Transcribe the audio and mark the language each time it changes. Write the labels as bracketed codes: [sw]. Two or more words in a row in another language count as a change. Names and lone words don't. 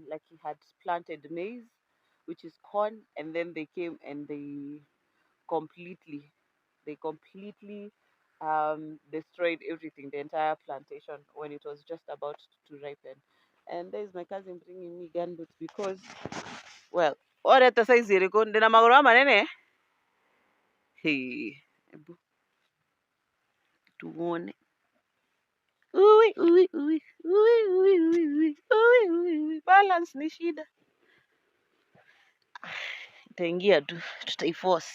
[en] Like he had planted maize, which is corn, and then they came and completely they completely destroyed everything, the entire plantation, when it was just about to ripen. And there's my cousin bringing me gunboots because, well, ore [sw] hata saizi ilikuwa [mer] ndina magoro manene. [sw] Hey, hebu tuone. Ui, ui, ui, ui, ui, ui, ui, ui, ui, ui. Balance ni shida. Itaingia tu, tutaiforce.